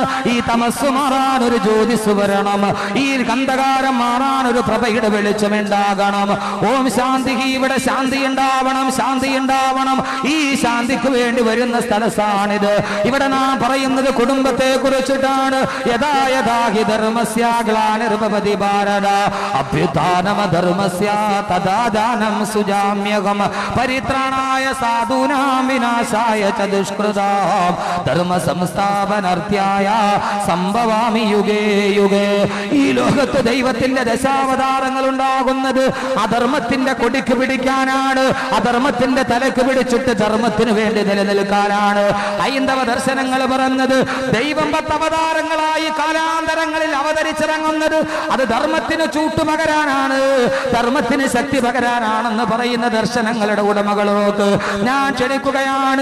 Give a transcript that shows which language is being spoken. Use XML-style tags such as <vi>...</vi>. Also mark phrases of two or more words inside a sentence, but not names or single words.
<ml>ഈ തമസ് മാറാൻ ഒരു ജ്യോതിസ് വരണം, ഈ അന്ധകാരം മാറാൻ ഒരു പ്രഭയുടെ വെളിച്ചമുണ്ടാകണം. ഓം ശാന്തി. ഇവിടെ ശാന്തി ഉണ്ടാവണം, ശാന്തി ഉണ്ടാവണം. ഈ ശാന്തിക്ക് വേണ്ടി വരുന്ന സ്ഥലസാണിത്. ഇവിടെ നാം പറയുന്നത് കുടുംബത്തെ കുറിച്ചിട്ടാണ്.</ml> <sa>യഥാ യഥാ ഹി ധർമ്മസ്യ ഗ്ലാനിർഭവതി ഭാരത അഭ്യുത്ഥാനം ധർമ്മസ്യ തഥാ ദാനം സുജാമ്യഹം പരിത്രാണായ സാധൂനാം വിനാശായ ച ദുഷ്കൃതാം ധർമ്മ സംസ്ഥാപനാർത്ഥായ സംഭവാമി യുഗേ യുഗേ.</sa> <ml>ഈ ലോകത്ത് ദൈവത്തിന്റെ ദശാവതാരങ്ങൾ ഉണ്ടാകുന്നത് അധർമ്മത്തിന്റെ കൊടിക്ക് പിടിക്കാനാണ്, അധർമ്മത്തിന്റെ തലക്ക് പിടിച്ചിട്ട് ധർമ്മത്തിന് വേണ്ടി നിലനിൽക്കാനാണ്. ഹൈന്ദവ ദർശനങ്ങൾ പറഞ്ഞത് ദൈവം 10 അവതാരങ്ങളായി കാലാന്തരങ്ങളിൽ അവതരിച്ചിറങ്ങുന്നത് അത് ധർമ്മത്തിന് ചൂട്ടുപകരാനാണ്, ധർമ്മത്തിന് ശക്തി പകരാനാണെന്ന് പറയുന്ന ദർശനങ്ങളുടെ ഉടമകളോക്ക് ഞാൻ ക്ഷണിക്കുകയാണ്.</ml>